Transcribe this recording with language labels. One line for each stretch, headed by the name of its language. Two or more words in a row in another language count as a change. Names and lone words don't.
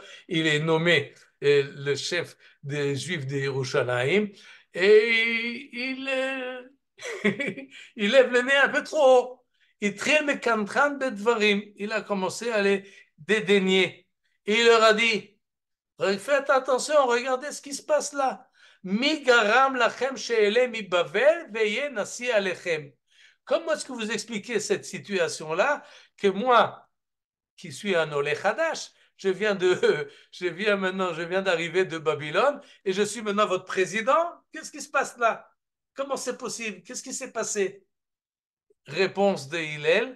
French: Il est nommé le chef des Juifs de Yerushalayim et il lève le nez un peu trop haut. Il traîne
Hebrew: kantran bedvarim.
French: Il a commencé à les dédaigner. Et il leur a dit, faites attention, regardez ce qui se passe là.
Hebrew: Mi garam lachem she'ele mi Bavel veye nasi alechem.
French: Comment est-ce que vous expliquez cette situation-là que moi, qui suis un
Hebrew: Olé Hadash,
French: je viens d'arriver de Babylone et je suis maintenant votre président. Qu'est-ce qui se passe là? Comment c'est possible? Qu'est-ce qui s'est passé? Réponse de Hillel.